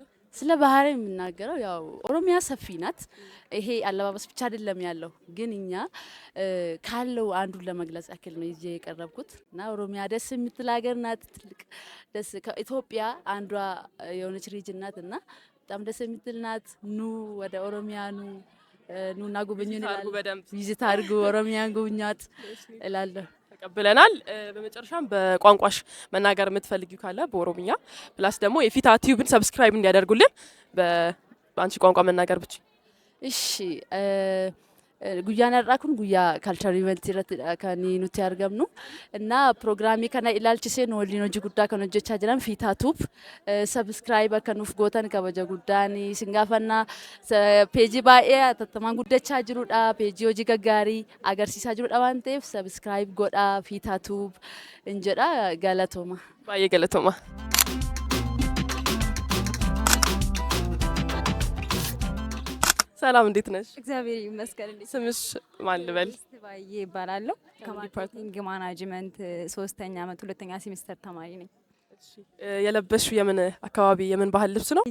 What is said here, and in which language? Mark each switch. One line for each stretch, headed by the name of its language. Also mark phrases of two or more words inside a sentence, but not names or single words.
Amharic: ስለ ባህሪ የምናገረው ያው ኦሮሚያ ሰፊ ናት። ይሄ አለባበስ ብቻ አይደለም ያለው፣ ግን እኛ ካለው አንዱን ለመግለጽ ያክል ነው ይዤ የቀረብኩት እና ኦሮሚያ ደስ የምትል ሀገር ናት። ትልቅ ደስ ከኢትዮጵያ አንዷ የሆነች ሪጅን ናት እና በጣም ደስ የምትል ናት። ኑ ወደ ኦሮሚያ ኑና ጉብኙ እንላለን። ቪዚት አድርጉ፣ ኦሮሚያን ጉብኛት እላለሁ። ተቀብለናል። በመጨረሻም በቋንቋሽ መናገር የምትፈልጊው ካለ በኦሮሚያ ፕላስ ደግሞ የፊታ ቲዩብን ሰብስክራይብ እንዲያደርጉልን በአንቺ ቋንቋ መናገር ብቻ።
Oromo: እሺ guyyaan har'aa kun guyyaa
English: culture event
Oromo: irratti kan nuti argamnu እና ፕሮግራሚ kana ilaalchisee nu waliin hojii guddaa kan hojjechaa jiran fiitaatuuf subscribe akka nuuf gootan kabaja guddaan isin gaafannaa peejii baay'ee atattamaan guddachaa jirudha peejii hojii gaggaarii agarsiisaa jirudha waan ta'eef subscribe godhaa fiitaatuuf injedha galatooma baay'ee galatooma
Amharic: ሰላም እንዴት ነሽ? እግዚአብሔር ይመስገን። ስምሽ ማን ልበል? ባዬ ይባላለሁ። ከማርኬቲንግ ማናጅመንት 3ኛ ዓመት 2ኛ ሴሚስተር ተማሪ ነኝ። እሺ የለበስሽው የምን አካባቢ የምን ባህል ልብስ ነው?